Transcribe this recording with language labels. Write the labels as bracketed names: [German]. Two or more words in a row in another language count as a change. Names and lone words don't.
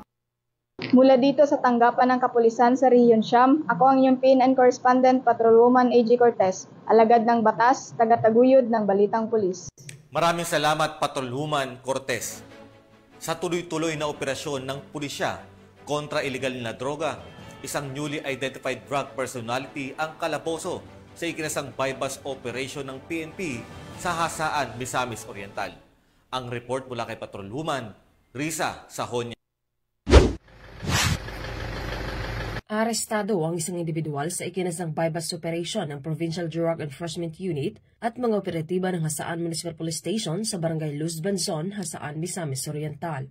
[Filipino] Mula dito sa tanggapan ng kapulisan sa Region Siam, ako ang iyong PNN Correspondent, Patrolwoman AJ Cortez, alagad ng batas, tagataguyod ng balitang pulis. Maraming salamat, Patrolwoman Cortez. Sa tuloy-tuloy na operasyon ng pulisya kontra illegal na droga, isang [English] newly identified drug personality [Filipino] ang kalaboso sa ikinasang [English] buy-bust operation [Filipino] ng PNP sa Hasaan, Misamis Oriental. Ang report mula kay Patrolwoman Risa Sahonia. Arestado ang isang individual sa ikinasang [English] buy-bust operation [Filipino] ng Provincial Drug Enforcement Unit at mga operatiba ng Hasaan Municipal Police Station sa Barangay Luz Banzon, Hasaan, Misamis Oriental.